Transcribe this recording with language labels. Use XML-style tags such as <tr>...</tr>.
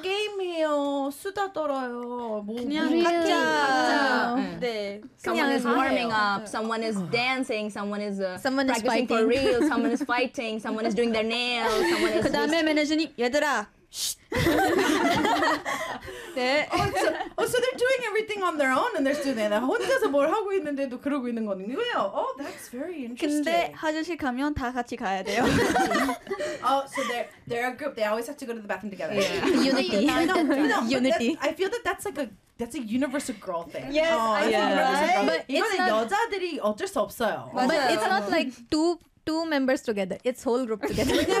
<ko>게임해요? 수다 떨어요? 뭐 그냥 각자</ko> <en>really?</en> <ko>네.</ko> <en>Someone is warming up. Someone is dancing. Someone is someone practicing for real. Someone is fighting. Someone is doing their nails. Someone is</en> <ko>그다음에 매니저님 얘들아. 네.</ko> <en>So they're doing everything on their own and they're still there.</en> <ko>혼자서 뭘 하고 있는데도 그러고 있는 거는 왜요?</ko> <en>Oh, that's very interesting.</en> <ko>근데 화장실 가면 다 같이 가야 돼요.</ko> <en>Oh, so they're a group. They always have to go to the bathroom together. Yeah. Unity. Unity. I feel that that's a universal girl thing. Yes, oh, I yeah. Right? But it's not</en> <ko>여자들이 어쩔 수 없어요.</ko> <en>But it's not like two members together. It's whole group together.</en>